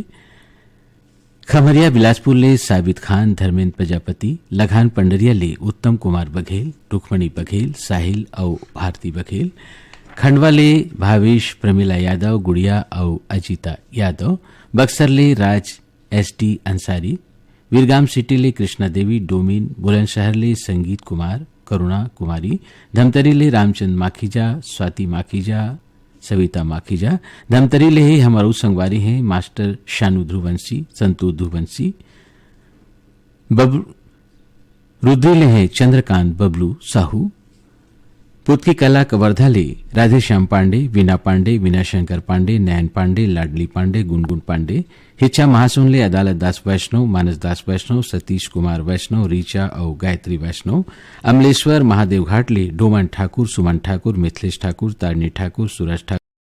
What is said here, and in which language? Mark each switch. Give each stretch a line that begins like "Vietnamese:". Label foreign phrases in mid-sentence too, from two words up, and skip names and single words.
Chhattisgarhi: खमरिया बिलासपुर ले साबित खान, धर्मेंद्र प्रजापति, लघान पंडरिया ले उत्तम कुमार बघेल, रुक्मणी बघेल, साहिल और भारती बघेल, खंडवा ले भावेश, प्रमिला यादव, गुड़िया और अजीता यादव, बक्सर ले राज एसटी अंसारी, वीरगाम सिटी ले कृष्णा देवी, डोमिन, बुलंदशहर ले संगीत कुमार, करुणा कुमारी, धमतरी ले रामचंद माखीजा, स्वाति माखीजा, सविता माखीजा, धमतरी ले ही हमारू संगवारी हैं मास्टर शानू ध्रुवंशी, संतू ध्रुवंशी, रुद्री ले हैं चंद्रकांत बबलू साहू, पुतकी कला कवर्धा ले राधेश्याम पांडे, वीना पांडे, वीना शंकर पांडे, नयन पांडे, लाडली पांडे, गुनगुन पांडे, हिच्चा महासुन ले अदालत दास वैष्णव, मानस दास वैष्णव, सतीश कुमार वैष्णव, रीचा और गायत्री वैष्णव, अमलेश्वर महादेव घाट ले डोमन ठाकुर, सुमन ठाकुर, मिथिलेश ठाकुर, तारणी ठाकुर, सूरज ठाकुर।